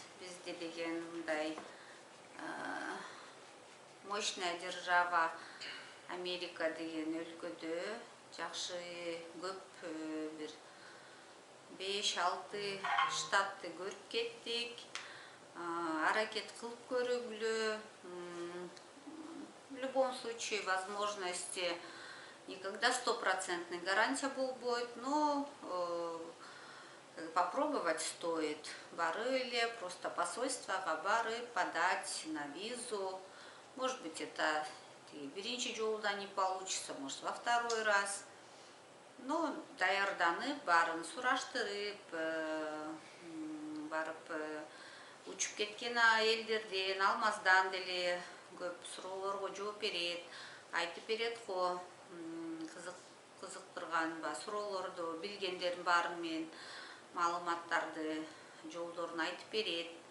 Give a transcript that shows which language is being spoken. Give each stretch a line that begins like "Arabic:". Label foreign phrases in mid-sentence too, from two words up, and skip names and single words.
Kyrgyz: Бизде деген мындай
Russian: мощная держава
Kyrgyz: Америка деген өлкөдө жакшы көп бир 5-6 штатты көрүп кеттик. Аракет кылып көрүгүлө.
Russian: В любом случае возможности никогда 100% гарантия болбойт, но попробовать стоит.
Kyrgyz: Барыли, просто посольствага барып,
Russian: подать на визу. Может быть, это
Kyrgyz: биринчи жолда
Russian: не получится, может, во второй раз.
Kyrgyz: Но даярданып, барын сураштырып, барып учуп кеткен элдерден, Алмаздан деле көп суроолорго жооп берет, айтып берет го, кызыктырган суроолорду билгендердин баарын мен маалыматтарды жолдорун айтып берет.